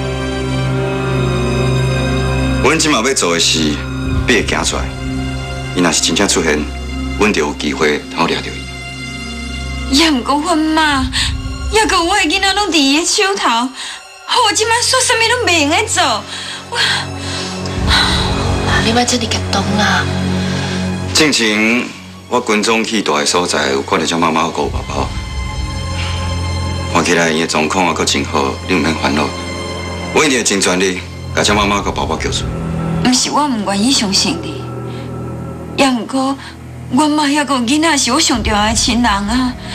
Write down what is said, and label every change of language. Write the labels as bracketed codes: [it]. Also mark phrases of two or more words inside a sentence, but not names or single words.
[nan] 阮即马要做的是，逼伊行出来。伊若是真正出现，阮就有机会通抓着伊。也毋过阮妈，也个我的囡仔拢伫伊的手头，我即摆说啥物拢袂用来做。你莫这么激动啦！之前我军中去大个所在，有看到只妈妈顾爸爸，看起来伊的状况也阁真好，你毋免烦恼。我一定会尽全力，把只妈妈甲爸爸救出。毋是我毋愿意相信你，也毋过阮妈也个囡仔是我上重要的亲人啊！